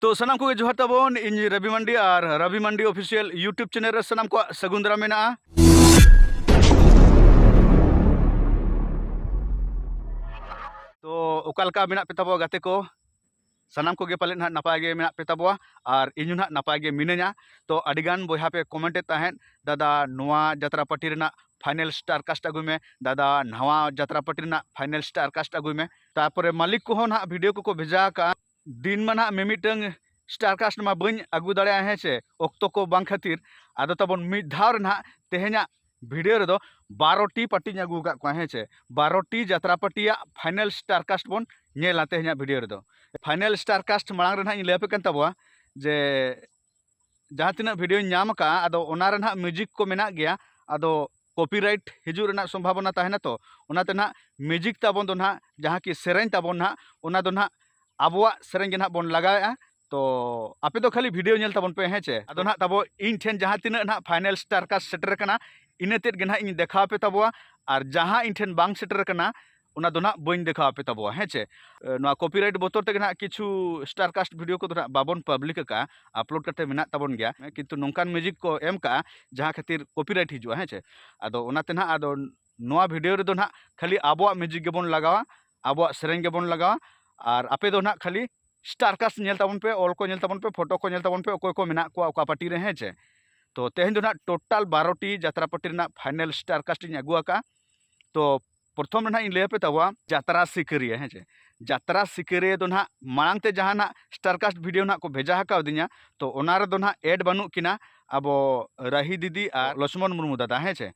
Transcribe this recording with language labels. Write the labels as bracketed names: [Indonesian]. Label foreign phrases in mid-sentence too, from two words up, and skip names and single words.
[Santali] तो सनाम को जोहार ताबोन इन रवि मंडी और रवि मंडी [English] official YouTube channel [Santali] रे सनाम को सगुन दाराम मेना। तो ओकालका मेना पे ताबो गाते को सनाम को गे पाले ना नपाय गे मेना पे ताबो और इन ना नपाय गे मिनाया। तो अडिगान बोया पे कमेंटे ताहेन दादा नोआ जात्रा पार्टी रेना [English] final star cast [Santali] अगुई में, दादा नवा जात्रा पार्टी रेना [English] final star cast [Santali] अगुई में। तारपरे मालिक को ना वीडियो को भेजा का दिन में ना मिमिटंग [English] star cast [Santali] मा बन अगू दाड़े हे से अक्तो को बांग खातिर आदो तबन मिद धाव ना तेहेना वीडियो रे दो 12टी पार्टी अगू का हे से 12टी जात्रा पार्टी [English] final star cast [Santali] बन नेला तेहेना वीडियो रे दो। [English] final star cast [Santali] मांग रे ना इन लेपे कन तबवा जे जहाँ तीना वीडियो नाम का आदो ओना रे ना म्यूजिक को मेना गया आदो कॉपीराइट हिजू रेना संभावना ताहेना। तो ओनाते ना म्यूजिक ताबन दो ना जहाँ की सेरेंज ताबन ना ओना दो ना आबुआ सेरेंज ना बन लगाया। तो आपे तो खाली वीडियो नेल ताबन पे हेचे आदो ना ताबो इन ठेन जहाँ तीना ना [English] final star cast [Santali] सेटर कना इनेतेद गे ना इन देखा पे ताबुआ और जहाँ इन ठेन बांग सेटर कना ओना दो ना बइन देखा पे ताबुआ हेचे। नोआ कॉपीराइट बोतर ते ना किछु [English] star cast video [Santali] को ना बाबन पब्लिक का अपलोड करते मेना ताबन गया, किंतु नोंकान म्यूजिक को एम का जहाँ खातिर कॉपीराइट हिजुआ हेचे। आदो ओनाते ना आदो नोआ वीडियो रे दो ना खाली आबुआ म्यूजिक गेबन लगावा, आबुआ सेरेंज गेबन लगावा और आपे दो ना खाली [English] star cast [Santali] नेल ताबन पे, ऑल को नेल ताबन पे, फोटो को नेल ताबन पे ओकोय को मेना को ओका पार्टी रे हेचे। तो तेहेन दो ना टोटल 12टी जात्रा पार्टी रेना [English] final star cast [Santali] इन अगुआ का। तो प्रथम रे ना इन लेपे ताबुआ जात्रा सिकरिया हेचे। जात्रा सिकरिया दो ना मांग ते जहाँ ना [English] star cast video [Santali] ना को भेजा हका दिया तो ओना रे दो ना एड बानु किना आबो राही दीदी और लक्ष्मण मुर्मू दादा हेचे।